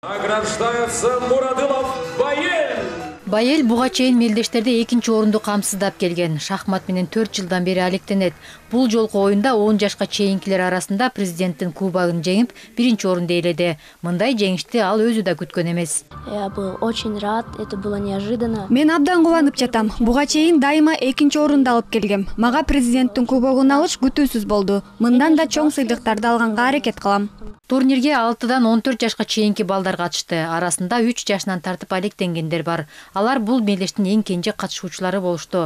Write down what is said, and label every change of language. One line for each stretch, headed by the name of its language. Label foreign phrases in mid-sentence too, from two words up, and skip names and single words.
Russian: Награждается Мурадылов Байел.
Kyrgyz: Байел буга чейин мелдештерде 2-чи орунду камсыздап келген. Шахмат менен 4 жылдан бери алектенет. Бул жолку оюнда 10 жашка чейинкилер арасында президенттин кубогун жеңип, 1-чи орунду ээледи. Мындай жеңишти ал өзү да күткөн эмес.
Russian: Я был очень рад, это было неожиданно.
Kyrgyz: Мен абдан кубанып жатам. Буга чейин дайыма 2-чи орунду алып келгем. Мага президенттин кубогун алыш күтүүсүз болду. Мындан да чоң сыйлыктарды алганга аракет кылам. Турнирге 6-дан 14 жашка чейинки балдар катышты. Арасында 3 жашынан тартып алектенгендер бар. Алар бул мелдештин эң кенже катышуучулары болушту.